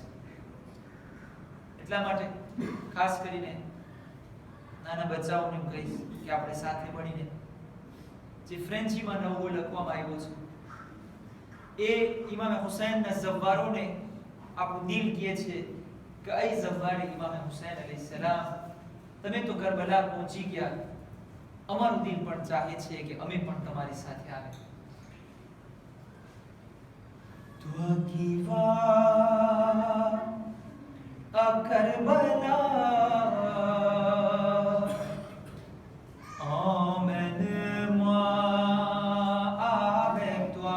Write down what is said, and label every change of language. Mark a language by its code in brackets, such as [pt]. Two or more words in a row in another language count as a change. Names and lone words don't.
[gu] એટલા માટે ખાસ કરીને નાના બચ્ચાઓને હું કહીશ કે આપણે સાથે મળીને જે ફ્રેન્ચીમાં નવો લખવામાં આવ્યો છે એ ઇમામ હુસૈનના ઝવ્વારોને આપણું દિલ કહે છે કે એ ઝવ્વારે ઇમામ હુસૈન અલૈહિસ્સલામ તમે તો કરબલા પહોંચી ગયા, અમારું દિલ પણ ચાહે છે કે અમે પણ તમારી સાથે આવે. [fr] toi qui vas à Karbala, emmène-moi avec toi.